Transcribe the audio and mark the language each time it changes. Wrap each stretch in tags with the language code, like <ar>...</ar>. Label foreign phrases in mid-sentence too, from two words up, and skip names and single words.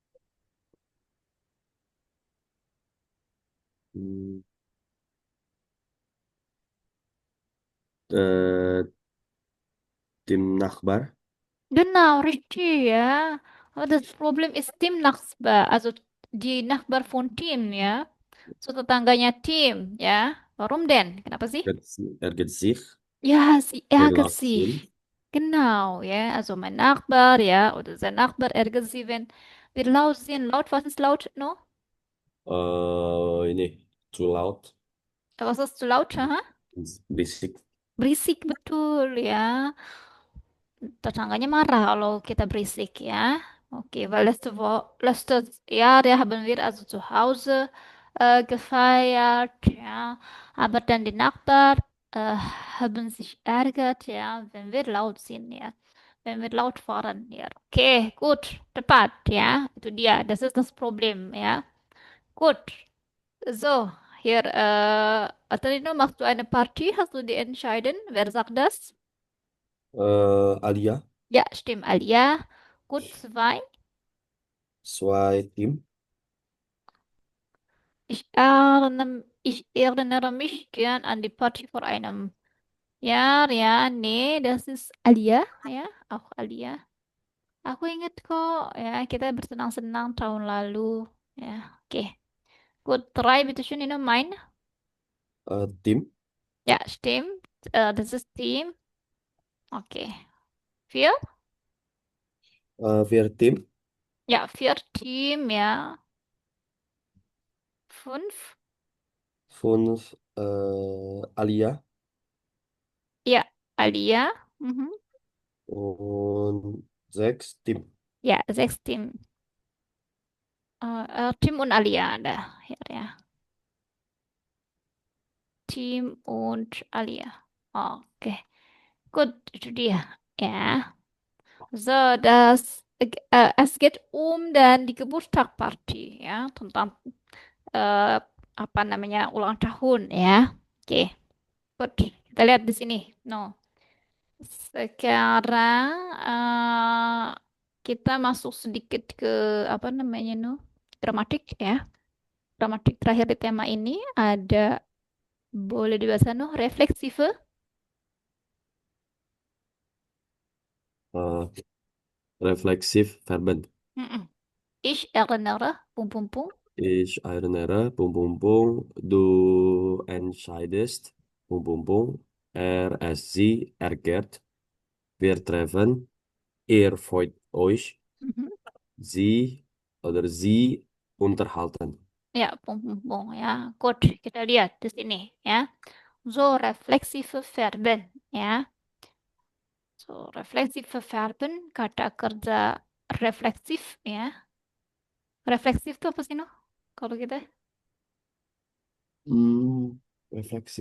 <de>hm, äh, dem Nachbar. Genau, richtig, ja. Aber das Problem ist Tim Nachbar, also die Nachbar von Tim, ja.</de> <id>So tetangganya Tim, ya.</id> <de>Warum denn?</de> <id>Kenapa sih?</id> <de>Ärgert sich, Ja, sie ärgert verlässt sich. ihn. Genau, ja. Also mein Nachbar, ja, oder sein Nachbar ärgert sich, wenn wir laut sind. Laut, was ist laut,</de> <id>no?</id> <en>Ini too loud,</en> <de>Was ist zu laut, ha?</de> <id>berisik. Berisik betul, ya. Tetangganya marah kalau kita berisik, ya.</id> <de>Okay, weil letztes Jahr, ja, haben wir also zu Hause gefeiert, ja. Aber dann die Nachbarn äh, haben sich ärgert, ja, wenn wir laut sind, ja. Wenn wir laut fahren, ja. Okay, gut,</de> <id>tepat, ja. Itu dia,</id> <de>das ist das Problem, ja. Gut, so, hier, Adelino, machst du eine Party? Hast du die entschieden? Wer sagt das? Alia, Ja, stimmt, Alia. Gut, zwei. zwei Tim. Ich erinnere mich gern an die Party vor einem Jahr. Ja, nee, das ist Alia. Ya, auch Alia.</de> <id>Aku inget kok, ya, kita bersenang-senang tahun lalu. Ya, oke.</id> <de>Gut, drei, bitte schön, Ihnen mein. Tim, Ja, stimmt. Das ist Team. Okay. Vier? vier Tim. Ja, vier Team, ja. Fünf? Fünf, Alia Ya, Alia. Mhm. und sechs, Tim. Ja, sechs Tim. Tim und Alia ada. Ya. Tim und Alia.</de> <id>Oke, good, itu dia. Ya.</id> <de>So, es geht dan die Geburtstagparty,</de> <id>ya, tentang eh, apa namanya ulang tahun, ya. Oke, good. Kita lihat di sini. No. Sekarang kita masuk sedikit ke apa namanya, no? Gramatik, ya. Gramatik terakhir di tema ini ada boleh dibaca, no?</id> <de>Reflexive. Äh, Reflexiv Verben. Mm-mm. Ich erinnere, pung pung pung. Ich erinnere, Punkt, Punkt, Punkt, du entscheidest, Punkt, Punkt, Punkt, es sie ärgert, wir treffen, ihr freut euch, Mhm. sie oder sie unterhalten. Ya, pung pung pung,</de> <id>ya. Good. Kita lihat di sini, ya.</id> <de>So, reflexive Verben, ya.</de> <id>So,</id> <de>reflexive Verben,</de> <id>kata kerja refleksif, ya. Refleksif itu apa sih, no? Kalau kita? Refleksi.</id>